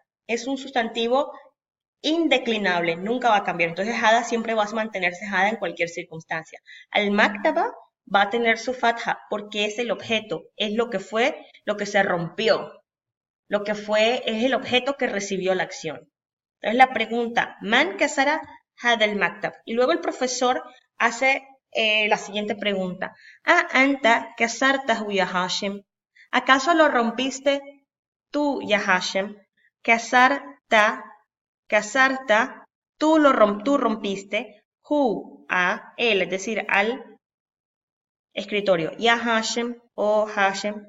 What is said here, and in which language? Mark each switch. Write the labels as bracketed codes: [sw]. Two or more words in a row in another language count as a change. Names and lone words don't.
[es] Es un sustantivo indeclinable. Nunca va a cambiar. Entonces, hada siempre va a mantenerse hada en cualquier circunstancia. Al maktaba va a tener su fatha porque es el objeto. Es lo que fue, lo que se rompió. Lo que fue es el objeto que recibió la acción. Entonces la pregunta, [ar] من كسر هذا المكتب. [es] Y luego el profesor hace la siguiente pregunta. [ar] أنت كسرته يا هاشم. [es] ¿Acaso lo rompiste tú, ya Hashim? Kasarta, tú rompiste. Hu, a él, es decir, al escritorio. Ya Hashim, o Hashim.